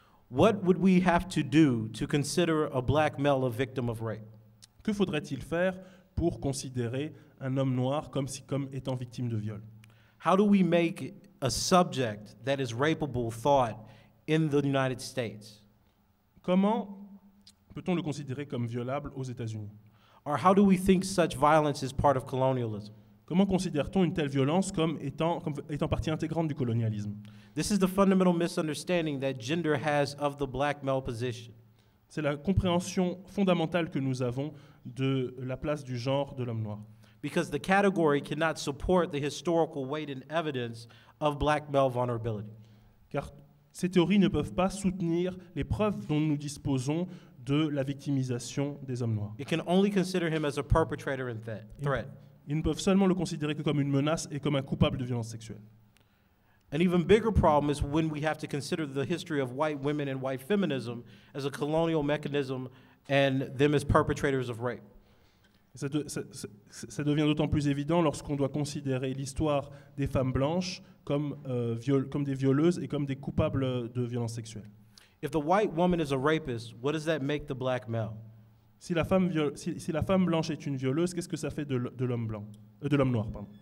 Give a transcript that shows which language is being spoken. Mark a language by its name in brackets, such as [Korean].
[English] what would we have to do to consider a black male a victim of rape? [French] Que faudrait-il faire pour considérer un homme noir comme étant victime de viol? [English] How do we make a subject that is rapeable thought in the United States? [French] Comment peut-on le considérer comme violable aux États-Unis? [English] Or how do we think such violence is part of colonialism? [French] Comment considère-t-on une telle violence comme étant partie intégrante du colonialisme? [English] This is the fundamental misunderstanding that gender has of the black male position. [French] C'est la compréhension fondamentale que nous avons de la place du genre de l'homme noir. [English] Because the category cannot support the historical weight and evidence of black male vulnerability. [French] Car ces théories ne peuvent pas soutenir les preuves dont nous disposons de la victimisation des hommes noirs. [English] It can only consider him as a perpetrator and threat. [French] Ils ne peuvent seulement le considérer que comme une menace et comme un coupable de violence sexuelle. [English] An even bigger problem is when we have to consider the history of white women and white feminism as a colonial mechanism and them as perpetrators of rape. [French] Ça devient d'autant plus évident lorsqu'on doit considérer l'histoire des femmes blanches comme des violeuses et comme des coupables de violences sexuelles. [English] If the white woman is a rapist, what does that make the black male? [French] Si la femme blanche est une violeuse, qu'est-ce que ça fait de l'homme blanc, de l'homme noir, pardon.